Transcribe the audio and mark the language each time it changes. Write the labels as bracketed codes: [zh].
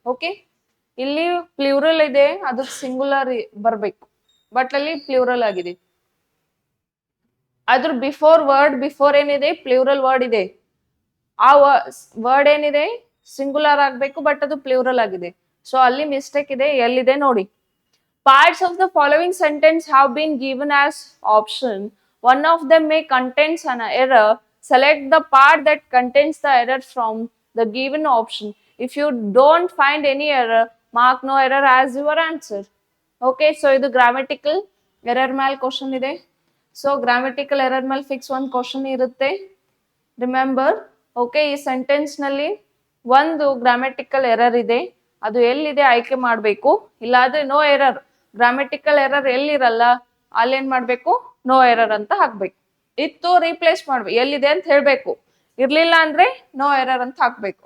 [kn] Okay, ಇಲ್ಲಿ plural ಇದೆ, ಅದು ಸಿಂಗುಲರ್ ಬರ್ಬೇಕು, ಬಟ್ ಅಲ್ಲಿ ಪ್ಲೂರಲ್ ಆಗಿದೆ. ಅದ್ರ ಬಿಫೋರ್ ಏನಿದೆ ಪ್ಲೂರಲ್ ವರ್ಡ್ ಇದೆ, ಆ ವರ್ಡ್ ಏನಿದೆ ಸಿಂಗುಲರ್ ಆಗ್ಬೇಕು, ಬಟ್ ಅದು ಪ್ಲೂರಲ್ ಆಗಿದೆ. ಸೊ ಅಲ್ಲಿ ಮಿಸ್ಟೇಕ್ ಇದೆ, ಎಲ್ಲಿದೆ ನೋಡಿ. [en] Parts of the following sentence have been given as option. One of them may contains an error. Select the part that contains the error from the given option. If you don't find any error, mark no error as your answer. Okay, so ಇದು grammatical error ಮೇಲೆ question ಇದೆ. So grammatical error ಮೇಲೆ fix ಒಂದು question ಇರುತ್ತೆ. [kn] Remember, okay, ಈ sentence ನಲ್ಲಿ ಒಂದು grammatical error ಇದೆ, ಅದು ಎಲ್ಲಿದೆ ಆಯ್ಕೆ ಮಾಡಬೇಕು. ಇಲ್ಲಾದ್ರೆ ನೋ ಎರರ್, ಗ್ರಾಮೆಟಿಕಲ್ ಎರರ್ ಎಲ್ಲಿರಲ್ಲ ಅಲ್ಲೇನ್ ಮಾಡ್ಬೇಕು, ನೋ ಎರರ್ ಅಂತ ಹಾಕ್ಬೇಕು. ಇತ್ತು ರೀಪ್ಲೇಸ್ ಮಾಡ್ಬೇಕು, ಎಲ್ಲಿದೆ ಅಂತ ಹೇಳ್ಬೇಕು. ಇರ್ಲಿಲ್ಲ ಅಂದ್ರೆ ನೋ ಎರರ್ ಅಂತ ಹಾಕ್ಬೇಕು.